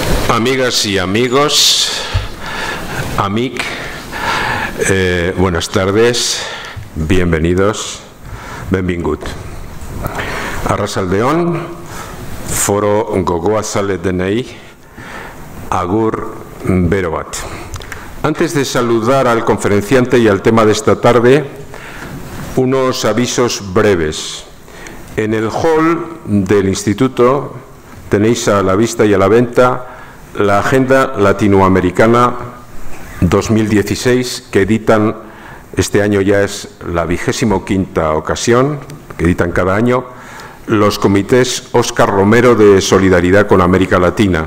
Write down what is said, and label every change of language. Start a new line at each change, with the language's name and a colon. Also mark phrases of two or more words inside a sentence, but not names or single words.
Spanish: Amigas y amigos, amic, buenas tardes, bienvenidos, benvingut.
Basque: Arratsaldeon, foro gogoa zale denei, agur bero bat.
Spanish: Antes de saludar al conferenciante y al tema de esta tarde, unos avisos breves. En el hall del instituto tenéis a la vista y a la venta la Agenda Latinoamericana 2016, que editan, este año ya es la 25ª ocasión, que editan cada año, los comités Óscar Romero de Solidaridad con América Latina.